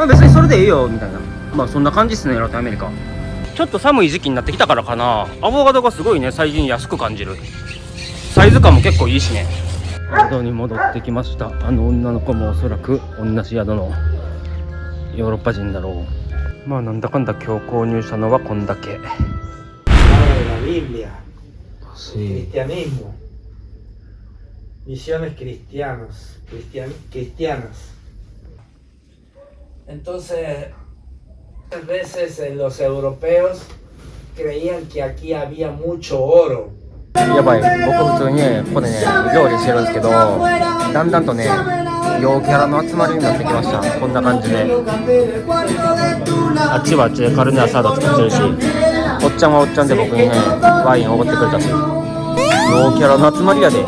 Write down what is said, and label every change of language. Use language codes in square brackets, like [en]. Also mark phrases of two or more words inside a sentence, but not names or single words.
[ja] 別にそれでいいよみたいな、そんな感じっすね。ラテンアメリカちょっと寒い時期になってきたからかな、アボカドがすごいね最近安く感じる。サイズ感も結構いいしね。宿に戻ってきました。女の子もおそらく同じ宿のヨーロッパ人だろう。なんだかんだ今日購入したのはこんだけ。 [es] Biblia, Sí. cristianismo, visiones cristianas. Entonces, muchas veces los europeos creían que aquí había mucho oro. [ja] やばい、僕普通にねここでね料理してるんですけど、だんだんとね陽キャラの集まりになってきました。こんな感じであっちはあっちでカルネアサード作ってるし、おっちゃんはおっちゃんで僕にねワインおごってくれたし、陽キャラの集まりやで。